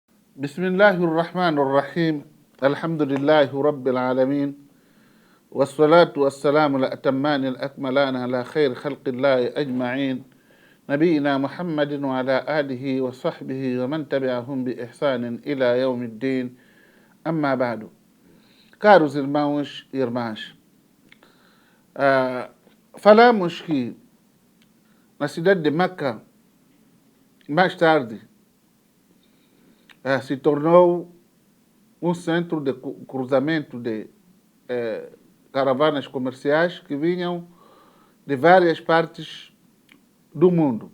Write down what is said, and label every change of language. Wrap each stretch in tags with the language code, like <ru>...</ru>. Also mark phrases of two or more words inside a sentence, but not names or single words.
<ar>بسم الله الرحمن الرحيم الحمد لله رب العالمين والصلاة والسلام الأتمان الأكملان على خير خلق الله أجمعين نبينا محمد وعلى آله وصحبه ومن تبعهم بإحسان إلى يوم الدين. أما بعد.</ar> <pt>Caros irmãos e irmãs, falamos que na cidade de Meca, mais tarde, se tornou um centro de cruzamento de caravanas comerciais que vinham de várias partes do mundo.</pt>